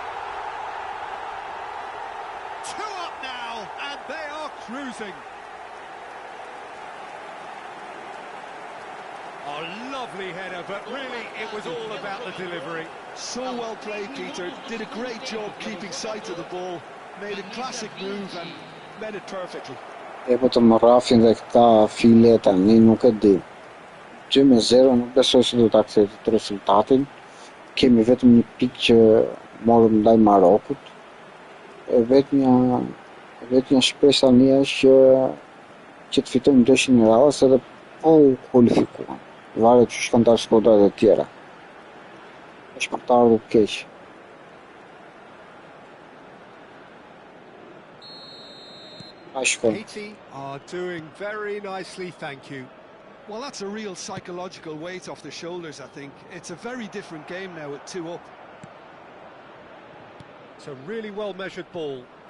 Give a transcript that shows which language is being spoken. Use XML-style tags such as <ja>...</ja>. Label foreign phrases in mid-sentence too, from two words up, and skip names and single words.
<en>2 up now, and they are cruising. A lovely header, but really it was all about the delivery. So well played, Peter. Did a great job keeping sight of the ball. Made a classic move and met it perfectly.</en> <sq>Po të më rrafin dhe këta file tani nuk e di. 2-0 nuk besoj se do ta kthejë të rezultatin. Kemi vetëm 1 pikë që morëm ndaj Marokut. Vetëm shpresë tani është që të fitojmë ndeshjen e radhës edhe po kualifikuam. Varet që kanë dalë skuadrat e tjera. Është për të ardhur keq.</sq> <en>Haiti are doing very nicely, thank you. Well, that's a real psychological weight off their shoulders, I think. It's a very different game now at 2 up. It's a really well-measured ball.</en>